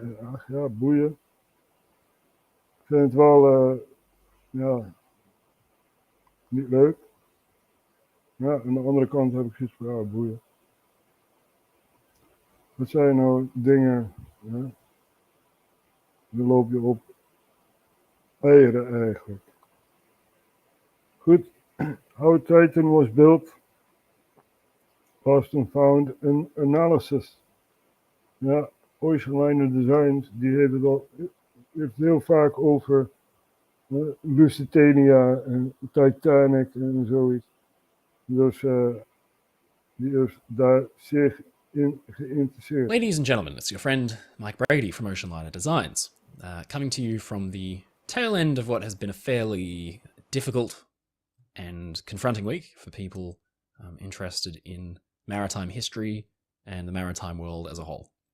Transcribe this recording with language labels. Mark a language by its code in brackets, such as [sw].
[nl] En, ach ja, boeien. Ik vind het wel ja, niet leuk. Ja, aan de andere kant heb ik zoiets van ja, boeien. Wat zijn nou dingen? Ja? Dan loop je op eieren eigenlijk. Goed. [en] How Titan was built, lost and found an analysis. [nl] Ja, Oceanliner Designs, die heeft heel vaak over Lusitania en Titanic en zoiets. Dus die is daar zeer in geïnteresseerd. [en] Ladies and gentlemen, it's your friend Mike Brady from Oceanliner Designs, coming to you from the tail end of what has been a fairly difficult and confronting week for people interested in maritime history and the maritime world as a whole.